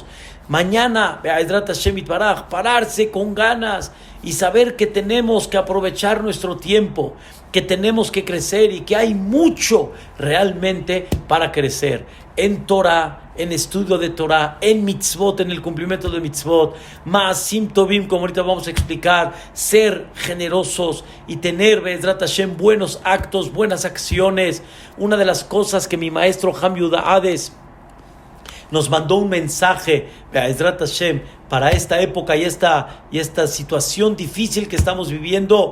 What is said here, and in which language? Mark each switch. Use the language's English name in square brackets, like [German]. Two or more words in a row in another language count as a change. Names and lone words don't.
[Spanish] Mañana, [Hebrew] בעזרת השם יתברך, [Spanish] pararse con ganas y saber que tenemos que aprovechar nuestro tiempo, que tenemos que crecer y que hay mucho realmente para crecer en Torah, en estudio de Torah, en mitzvot, en el cumplimiento de mitzvot, [Hebrew] מעשים טובים, [Spanish] como ahorita vamos a explicar, ser generosos y tener, [Hebrew] בעזרת השם, [Spanish] buenos actos, buenas acciones. Una de las cosas que mi maestro Ham Yehuda Hades nos mandó un mensaje, [Hebrew] בעזרת השם, [Spanish] para esta época y esta situación difícil que estamos viviendo.